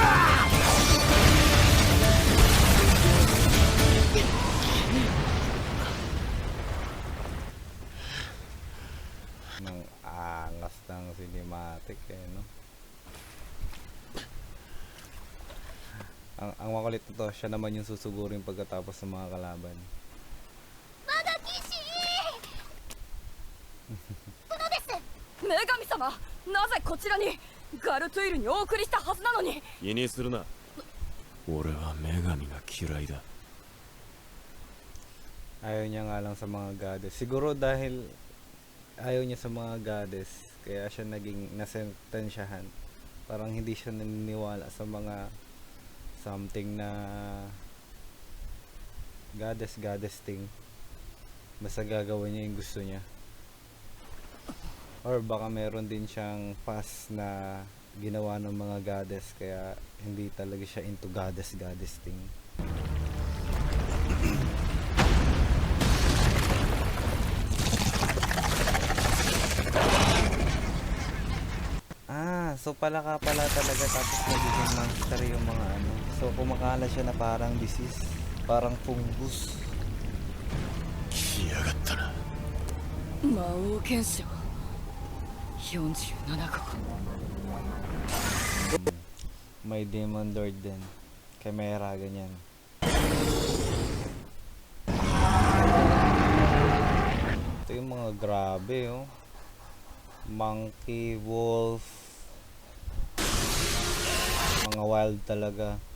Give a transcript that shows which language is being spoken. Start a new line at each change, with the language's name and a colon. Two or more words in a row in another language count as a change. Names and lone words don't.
Filipino: Ng angas ng cinematic eh, no? Ang makulit nito, siya naman yung susugurin pagkatapos ng mga kalaban.
Japanese: 我が騎士殿です。女神様、なぜこちらに？ガルトゥイルにお送りしたはずなのに。気にするな。俺は女神が嫌いだ。
Filipino: Ayaw niya nga lang sa mga goddess. Siguro dahil ayaw niya sa mga goddess, kaya siya naging nasentensyahan. Parang hindi siya naniniwala sa mga something na
English: goddess thing.
Filipino: Basta gagawin niya yung gusto niya. Or baka meron din siyang past na ginawa ng mga goddess, kaya hindi talaga siya
English: into goddess thing.
Filipino: So pala talaga, tapos nagiging monster yung mga ano. So kumakala siya na parang disease, parang fungus.
Japanese: 来やがったな。魔王剣士は47号。
Filipino: May demon lord din. Chimera, ganyan. Ito yung mga grabe, oh.
English: Monkey, wolf.
Filipino: Mga wild talaga.